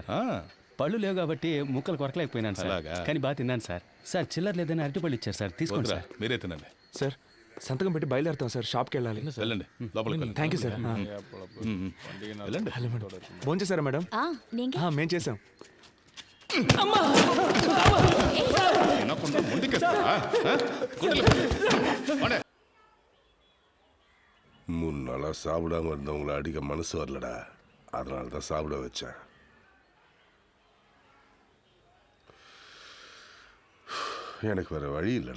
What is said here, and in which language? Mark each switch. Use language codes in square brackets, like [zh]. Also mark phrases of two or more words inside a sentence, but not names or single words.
[te] పళ్ళు లేవు కాబట్టి ముక్కలు కొరకలేకపోయినాను సార్. కానీ బాగా తిన్నాను సార్. సార్ చిల్లర లేదని అరటిపళ్ళు ఇచ్చారు సార్, తీసుకోండి సార్. మీరే తినండి సార్. సంతకం పెట్టి బయలుదేరుతాం సార్. షాప్కి వెళ్ళాలి. వెళ్ళండి, లోపలికి థ్యాంక్ యూ సార్. వెళ్ళండి. ఫోన్ చేశారా మేడం? మేము చేసాం. [ta] மூணு நாளாக சாப்பிடாம இருந்தவங்களை அடிக்க மனசு வரலடா. அதனால தான் சாப்பிட வச்சேன். எனக்கு வேற வழி இல்லைடா.